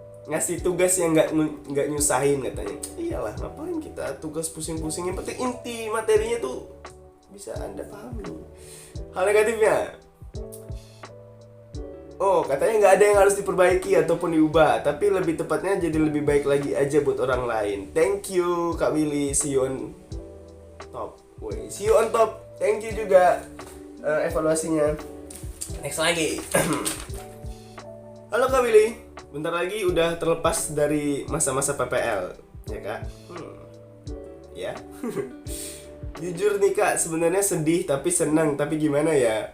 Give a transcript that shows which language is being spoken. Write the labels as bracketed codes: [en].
[id] Ngasih tugas yang nggak nyusahin katanya. Iyalah, ngapain kita tugas pusing-pusing, yang penting inti materinya tuh bisa Anda pahami. Hal negatifnya, oh katanya nggak ada yang harus diperbaiki ataupun diubah, tapi lebih tepatnya jadi lebih baik lagi aja buat orang lain. [en] Thank you Kak Willy, see you on top. See you on top. Thank you [id] juga evaluasinya. Next lagi. Halo Kak Willy, bentar lagi udah terlepas dari masa-masa PPL, ya Kak? Ya. Jujur nih Kak, sebenarnya sedih tapi senang, tapi gimana ya?